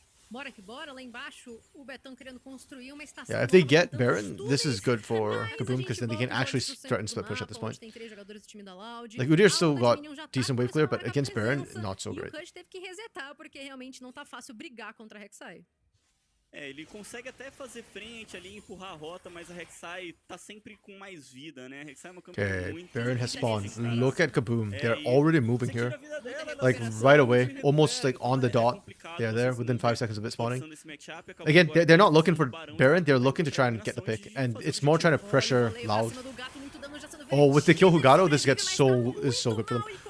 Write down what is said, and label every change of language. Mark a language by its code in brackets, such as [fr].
[pt] Bora que bora, lá embaixo o Betão querendo construir uma estação. [en] Yeah, if they get Baron, this is good for Kaboom because then they can actually threaten split push at this point. Like Udyr still got decent wave clear, but against Baron, not so great. [pt] E o Kush teve que resetar porque realmente não tá fácil brigar contra a Rek'Sai. É, ele consegue até fazer frente ali, empurrar a rota, mas a Rek'Sai tá sempre com mais vida, né? A Rek'Sai é uma campeã [en] Okay, [pt] muito... [en] Baron has spawned. Look at Kaboom. They're already moving here. Like right away, almost like on the dot. They're there within 5 seconds of it spawning. Again, they're not looking for Baron. They're looking to try and get the pick, and it's more trying to pressure Loud. Oh, with the kill Hugado, this is so good for them.